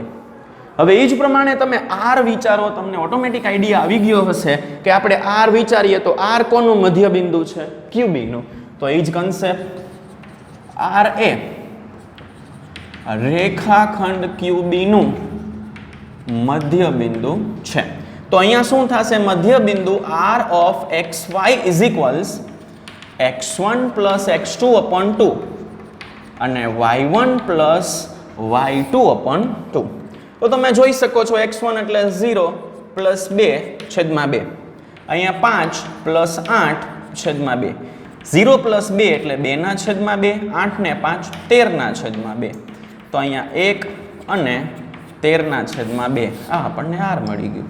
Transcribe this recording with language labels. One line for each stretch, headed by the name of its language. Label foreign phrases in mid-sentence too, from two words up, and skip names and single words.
Gujarati: હવે એ જ પ્રમાણે તમે R વિચારો, તમને
English: automatic idea
Gujarati: આવી ગયો હશે કે આપણે R વિચારીએ તો R કોનું મધ્ય બિંદુ છે? QB નું. તો એ જ કન્સેપ્ટ આર એ રેખાખંડ QB નું મધ્ય બિંદુ છે. તો અહીંયા શું થશે? મધ્ય બિંદુ
English: R of xy is equals x1 plus x2 upon 2 અને y1 plus y2 upon 2.
Gujarati: તો તમે જોઈ શકો છો x1 એટલે 0 plus 2 છેદમાં 2. અહીંયા 5 plus 8 છેદમાં 2. 0 plus 2 એટલે 2 ના છેદમાં 2, 8 ને 5 13 ના છેદમાં 2. તો અહીંયા 1 અને 13 ના છેદમાં 2 આ આપણને R મળી ગયું.